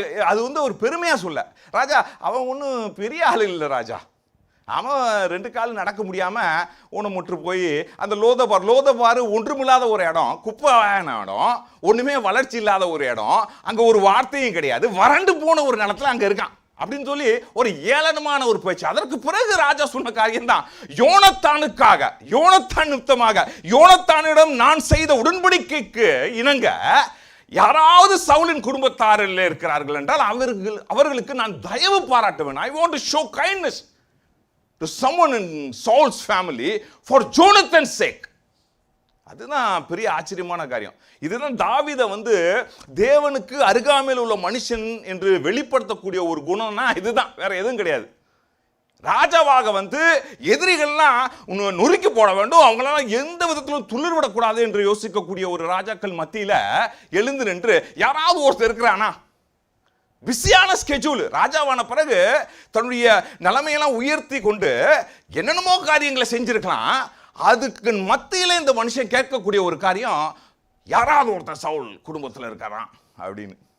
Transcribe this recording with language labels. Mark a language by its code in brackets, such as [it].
[ta] அது வந்து ஒரு பெருமையா சொல்ல, ராஜா அவன் ஒன்றும் பெரிய ஆள் இல்லை ராஜா, அவன் 2 கால் நடக்க முடியாம ஊனமுற்று போய் அந்த லோதபார் ஒன்றுமில்லாத ஒரு இடம், குப்பையான இடம், ஒண்ணுமே வளர்ச்சி இல்லாத ஒரு இடம், அங்க ஒரு வார்த்தையும் கிடையாது, வறண்டு போன ஒரு நிலத்துல அங்க இருக்கான் அப்படின்னு சொல்லி ஒரு ஏளனமான ஒரு பேச்சு. அதற்கு பிறகு ராஜா சொன்ன காரியம் தான், யோனத்தானுக்காக, யோனத்தான் நிமித்தமாக, யோனத்தானிடம் நான் செய்த உடன்படிக்கைக்கு இணங்க யாராவது சவுலின் குடும்பத்தாரில் இருக்கிறார்கள் என்றால் அவர்களுக்கு நான் தயவு பாராட்டுவேன். [en] I want to show kindness to someone in Saul's family for Jonathan's sake. [ta] அதுதான் பெரிய ஆச்சரியமான காரியம். இதுதான் தாவீதை வந்து தேவனுக்கு அருகாமையில் உள்ள மனுஷன் என்று வெளிப்படுத்தக்கூடிய ஒரு குணம்னா இதுதான், வேற எதுவும் கிடையாது. ராஜாவாக வந்து எதிரிகள்லாம் நொறுக்கி போட வேண்டும், அவங்களால எந்த விதத்திலும் துளிர் விடக்கூடாது என்று யோசிக்கக்கூடிய ஒரு ராஜாக்கள் மத்தியில எழுந்து நின்று யாராவது ஒருத்தர் இருக்கிறானா, பிஸியான ஸ்கெட்யூல், ராஜாவான பிறகு தன்னுடைய நிலைமையெல்லாம் உயர்த்தி கொண்டு என்னென்னமோ காரியங்களை செஞ்சிருக்கலாம், அதுக்கு மத்தியில இந்த மனுஷன் கேட்கக்கூடிய ஒரு காரியம், யாராவது ஒருத்தர் சவுல் குடும்பத்தில் இருக்காராம் அப்படின்னு.